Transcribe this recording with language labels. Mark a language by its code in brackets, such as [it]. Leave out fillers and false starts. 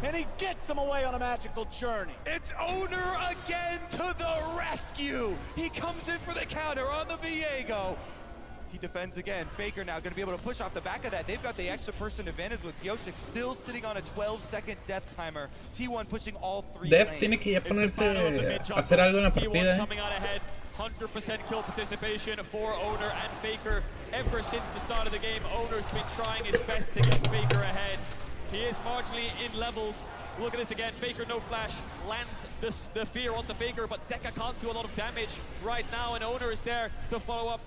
[en] And he gets him away on a magical journey. It's Owner again to the rescue. He comes in for the counter on the Viego. He defends again. Faker now going to be able to push off the back of that. They've got the extra person advantage with Pyosik still sitting on a 12-second death timer. T1 pushing all three [es] Dev [en] lanes. [es] tiene que ya ponerse a hacer algo en la partida. [en] Coming out ahead, 100% kill participation for Owner and Faker. Ever since the start of the game, Owner's been trying his best to get Faker ahead. He is marginally in levels. Look at this again. Faker no flash lands the fear onto Faker, but Zeka can't do a lot of damage right now, and Owner is there to follow up.